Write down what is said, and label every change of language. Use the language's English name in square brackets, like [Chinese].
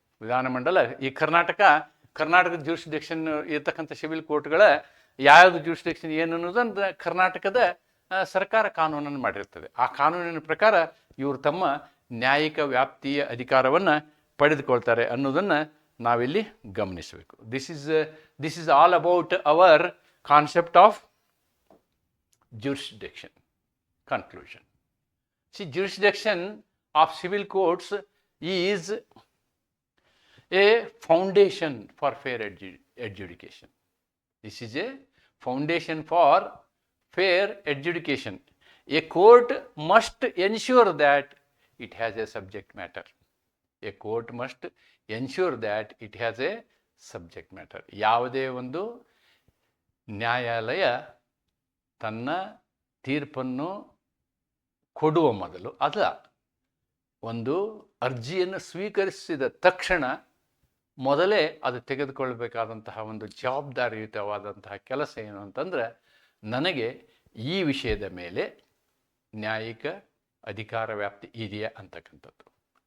[Kannada] ವಿಧಾನಮಂಡಲ, ಈ ಕರ್ನಾಟಕದ ಜ್ಯೂರಿಸ್ಡಿಕ್ಷನ್ ಇರ್ತಕ್ಕಂಥ ಸಿವಿಲ್ ಕೋರ್ಟ್ಗಳ ಯಾವ್ದು ಜ್ಯೂರಿಸ್ಡಿಕ್ಷನ್ ಏನು ಅನ್ನೋದನ್ನು ಕರ್ನಾಟಕದ ಸರ್ಕಾರ ಕಾನೂನನ್ನು ಮಾಡಿರ್ತದೆ. ಆ ಕಾನೂನಿನ ಪ್ರಕಾರ ಇವರು ತಮ್ಮ ನ್ಯಾಯಿಕ ವ್ಯಾಪ್ತಿಯ ಅಧಿಕಾರವನ್ನು ಪಡೆದುಕೊಳ್ತಾರೆ ಅನ್ನೋದನ್ನು ನಾವಿಲ್ಲಿ ಗಮನಿಸಬೇಕು. [English] This is all about our concept of jurisdiction. Conclusion. See, jurisdiction of civil courts is a foundation for fair adjudication. This is a foundation for fair adjudication. A court must ensure that it has a subject matter. A court must ensure that it has a subject matter. [Kannada] ಯಾವುದೇ ಒಂದು ನ್ಯಾಯಾಲಯ ತನ್ನ ತೀರ್ಪನ್ನು ಕೊಡುವ ಮೊದಲು ಒಂದು ಅರ್ಜಿಯನ್ನು ಸ್ವೀಕರಿಸಿದ ತಕ್ಷಣ ಮೊದಲೇ ಅದು ತೆಗೆದುಕೊಳ್ಳಬೇಕಾದಂತಹ ಒಂದು ಜವಾಬ್ದಾರಿಯುತವಾದಂತಹ ಕೆಲಸ ಏನು ಅಂತಂದರೆ, ನನಗೆ ಈ ವಿಷಯದ ಮೇಲೆ ನ್ಯಾಯಿಕ ಅಧಿಕಾರ ವ್ಯಾಪ್ತಿ ಇದೆಯಾ ಅಂತಕ್ಕಂಥದ್ದು.